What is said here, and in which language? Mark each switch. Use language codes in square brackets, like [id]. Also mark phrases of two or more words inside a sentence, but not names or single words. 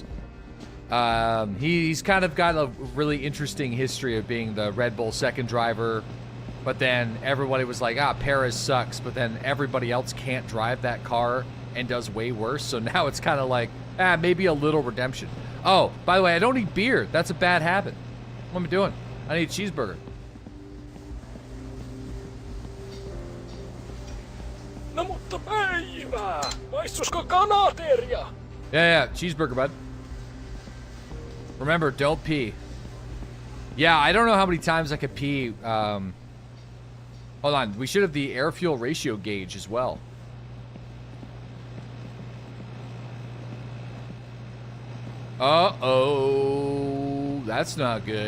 [en] he's kind of got a really interesting history of being the Red Bull second driver, but then everybody was like, Perez sucks, but then everybody else can't drive that car and does way worse, so now it's kind of like, maybe a little redemption. Oh, by the way, I don't eat beer. That's a bad habit. What am I doing? I need a cheeseburger. [fi] No mutta päivää! Maistusko kanateria? [en] Yeah, cheeseburger, bud. Remember, don't pee. Yeah, I don't know how many times I could pee. Hold on, we should have the air fuel ratio gauge as well. Uh-oh, that's not good.